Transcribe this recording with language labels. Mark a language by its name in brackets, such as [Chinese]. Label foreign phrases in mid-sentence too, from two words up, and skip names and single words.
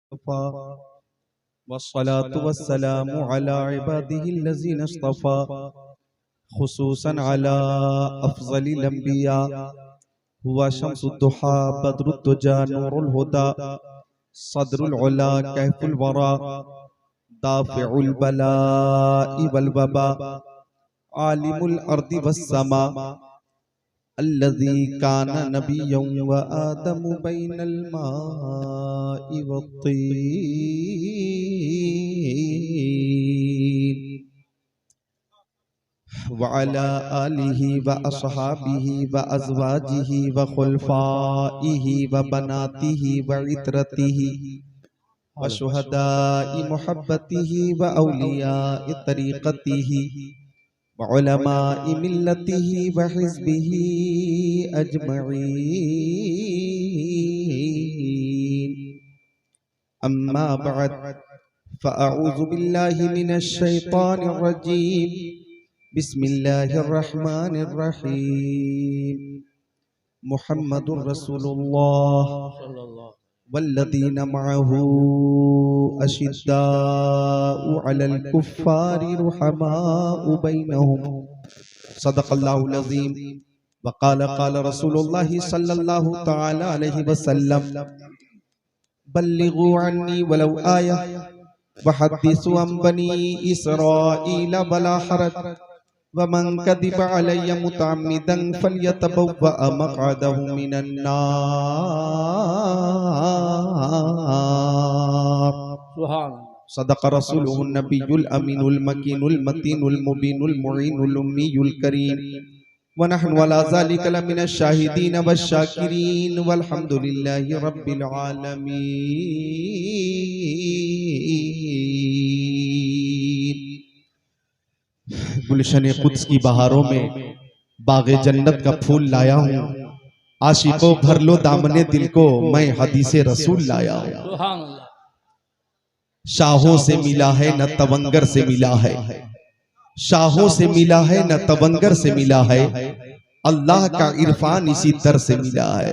[Arabic] والصلاة والسلام على عباده الذين اصطفى خصوصا على أفضل الأنبياء هو شمس الضحى بدر الدجى نور الهدى صدر العلى كهف الورى دافع البلاء والوباء عالم الأرض والسماء الذي كان نبيا وآدم بين الماء والطين وعلى آله وأصحابه وأزواجه وخلفائه وبناته وعترته وشهداء محبته وأولياء طريقته وعلماء ملته وحزبه أجمعين. أما بعد فأعوذ بالله من الشيطان الرجيم. بسم الله الرحمن الرحيم. محمد رسول الله والذين معه أشداء على الكفار رحماء بينهم. صدق الله العظيم۔ وقال رسول الله صلى الله تعالى عليه وسلم بلغوا عني ولو آية وحدثوا عن بني إسرائيل ولا حرج ومن كذب علي متعمدا فليتبوأ مقعده من النار. سبحان صدق رسوله النبي الأمين المكين المتين المبين المعين الأمي الكريم ونحن على ذلك لمن الشاهدين والشاكرين والحمد لله رب العالمين. [Urdu] گلشن قدس کی بہاروں میں باغِ جنت کا پھول لایا ہوں. عاشقو بھر لو دامنِ دل کو، میں حدیثِ رسول لایا ہوں. شاہوں سے ملا ہے نہ تونگر سے ملا ہے، شاہوں سے ملا ہے نہ تونگر سے ملا ہے، اللہ کا عرفان اسی در سے ملا ہے.